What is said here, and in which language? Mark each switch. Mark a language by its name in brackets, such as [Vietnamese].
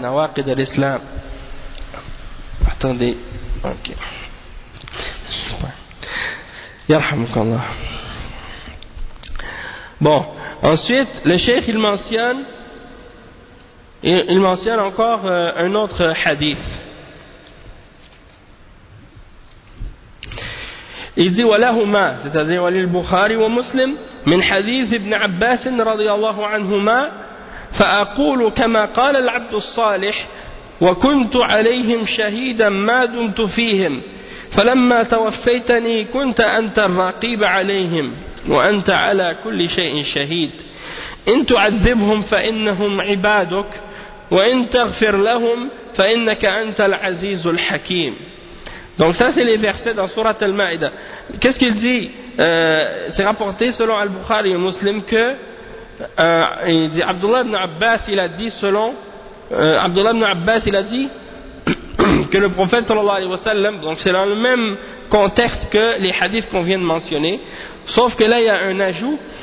[French] Nawaqid al-Islam. Attendez, ok. [Arabic] يرحمك الله. [French] Bon, ensuite le cheikh il mentionne encore un autre hadith. Il dit [Arabic] ولهما, [French] c'est-à-dire [Arabic] وللبخاري ومسلم من حديث ابن عباس رضي الله عنهما فأقول كما قال العبد الصالح وكنت عليهم شهيدا ما دمت فيهم فلما توفيتني كنت أنت الرقيب عليهم وأنت على كل شيء شهيد إن تعذبهم فإنهم عبادك وإن تغفر لهم فإنك أنت العزيز الحكيم. [French] Donc ça c'est les versets dans sourate Al-Ma'ida. Qu'est-ce qu'il dit? C'est rapporté selon Al-Bukhari et Muslim que il dit Abdullah ibn Abbas, il a dit selon Abdullah ibn Abbas, il a dit que le prophète sallallahu alayhi wa sallam, donc c'est dans le même contexte que les hadiths qu'on vient de mentionner, sauf que là il y a un ajout,